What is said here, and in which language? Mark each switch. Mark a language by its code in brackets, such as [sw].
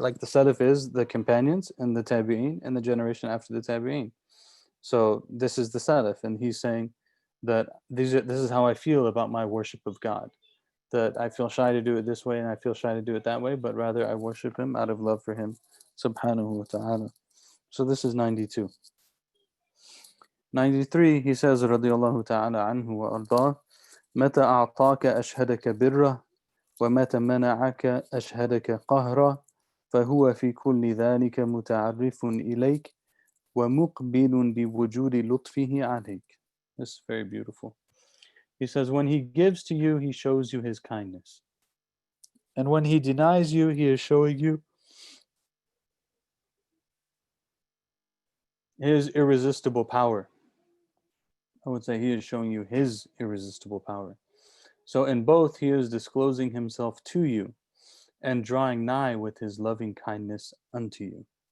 [en] Like the Salaf is the companions and the tabi'een and the generation after the tabi'een. So this is the Salaf, and he's saying that this is how I feel about my worship of God. That I feel shy to do it this way and I feel shy to do it that way, but rather I worship him out of love for him, subhanahu wa ta'ala. So this is 92. 93, he says, radiyallahu ta'ala anhu wa ardah, [ar] متى أعطاك أشهدك بره ومتى منعك أشهدك قهره فهو في كل ذلك متعرف إليك ومقبل بوجود لطفه عليك. [en] This is very beautiful. He says, when he gives to you, he shows you his kindness. And when he denies you, he is showing you his irresistible power. I would say he is showing you his irresistible power. So in both, he is disclosing himself to you and drawing nigh with his loving kindness unto you.